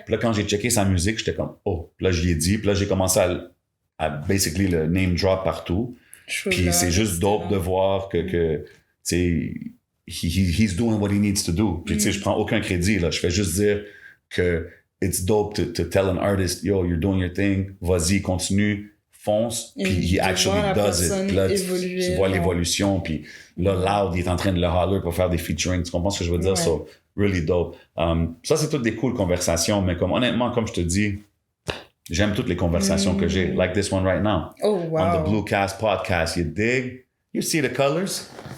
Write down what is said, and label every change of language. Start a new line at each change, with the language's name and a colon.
French: Puis là, quand j'ai checké sa musique, j'étais comme, oh. Puis là, je lui ai dit. Puis là, j'ai commencé à basically le name drop partout. Puis c'est juste dope de voir que tu sais,
English: he's doing what he needs to do.
French: Puis tu sais, je prends aucun crédit, là. Je fais juste dire que
English: it's dope to tell an artist, yo, you're doing your thing,
French: vas-y, continue, fonce, puis
English: he actually does it.
French: Puis là, tu vois l'évolution, puis là, Loud, il est en train de le holler pour faire des featuring, tu comprends ce que je veux dire?
English: So, really dope.
French: Ça, c'est toutes des cool conversations, mais comme honnêtement, comme je te dis, j'aime toutes les conversations que j'ai,
English: like this one right now. Oh, wow. On the Bluecast podcast, you dig? You see the colors?